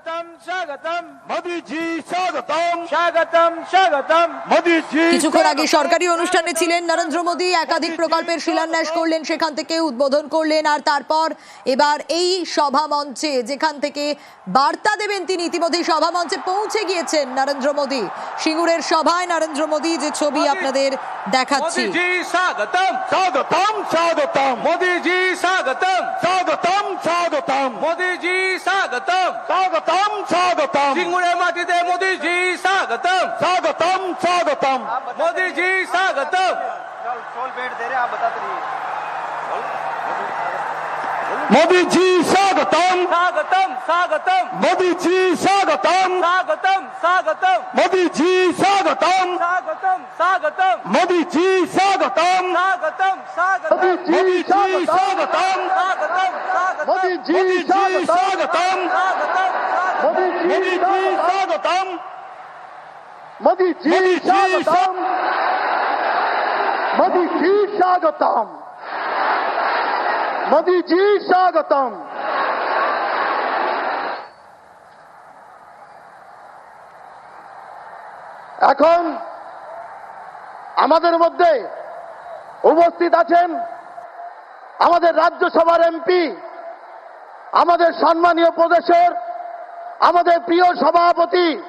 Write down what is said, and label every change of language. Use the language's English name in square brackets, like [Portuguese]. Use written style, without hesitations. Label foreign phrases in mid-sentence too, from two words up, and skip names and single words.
[Bangla] কিছুক্ষণ আগে সরকারি অনুষ্ঠানে ছিলেন নরেন্দ্র মোদী, একাধিক প্রকল্পের শিলান্যাস করলেন, সেখান থেকে উদ্বোধন করলেন, আর তারপর এবার এই সভা মঞ্চে যেখান থেকে বার্তা দেবেন তিনি, ইতিমধ্যেই সভা মঞ্চে পৌঁছে গিয়েছেন নরেন্দ্র মোদী। সিঙ্গুরের সভায় নরেন্দ্র মোদী, যে ছবি আপনাদের দেখাচ্ছি। মোদীজি স্বাগতম, স্বাগতম, স্বাগতম, মোদীজি স্বাগতম, স্বাগতম, স্বাগতম, মোদীজি স্বাগতম, স্বাগতম, স্বাগতম, সিঙ্গুরের মাটিতে মোদীজি স্বাগতম, স্বাগতম, স্বাগতম, মোদীজি স্বাগতম। [Hindi] मोदी जी स्वागतम, स्वागतम स्वागतम मोदी जी स्वागतम, स्वागतम स्वागतम मोदी जी स्वागतम, स्वागतम स्वागतम मोदी जी स्वागतम, स्वागतम स्वागतम मोदी जी स्वागतम, स्वागतम मोदी जी स्वागतम, स्वागतम मोदी जी स्वागतम, मोदी जी मोदी जी स्वागतम, मोदी जी स्वागतम, मोदी जी स्वागतम। [Bangla] এখন আমাদের মধ্যে উপস্থিত আছেন আমাদের রাজ্যসভার এমপি, আমাদের সম্মানীয় প্রদেশের আমাদের প্রিয় সভাপতি